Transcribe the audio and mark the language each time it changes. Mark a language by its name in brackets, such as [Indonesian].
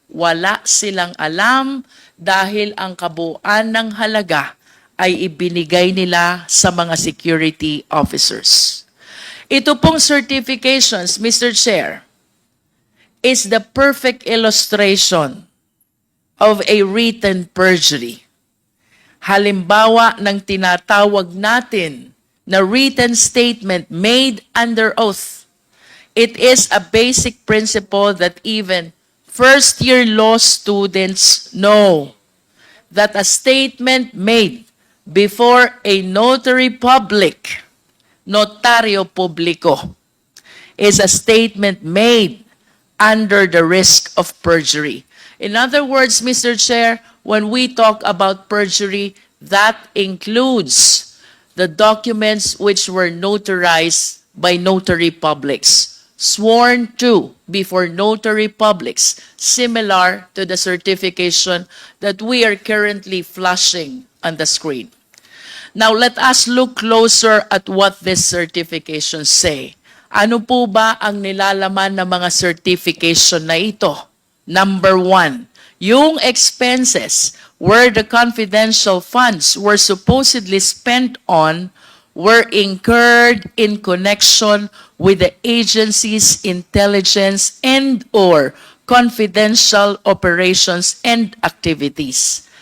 [Filipino] Wala silang alam dahil ang kabuuan ng halaga ay ibinigay nila sa mga security officers. Ito pong certifications, Mr. [English] Chair, is the perfect illustration of a written perjury. [Filipino] Halimbawa ng tinatawag natin na [English] written statement made under oath. It is a basic principle that even first-year law students know that a statement made before a notary public, notario publico, is a statement made under the risk of perjury. In other words, Mr. Chair, when we talk about perjury, that includes the documents which were notarized by notary publics, sworn to before notary publics, similar to the certification that we are currently flashing on the screen. Now, let us look closer at what these certifications say. [Filipino] Ano po ba ang nilalaman ng mga certification na ito? [English] Number one, yung expenses where the confidential funds were supposedly spent on were incurred in connection with the agency's intelligence and or confidential operations and activities.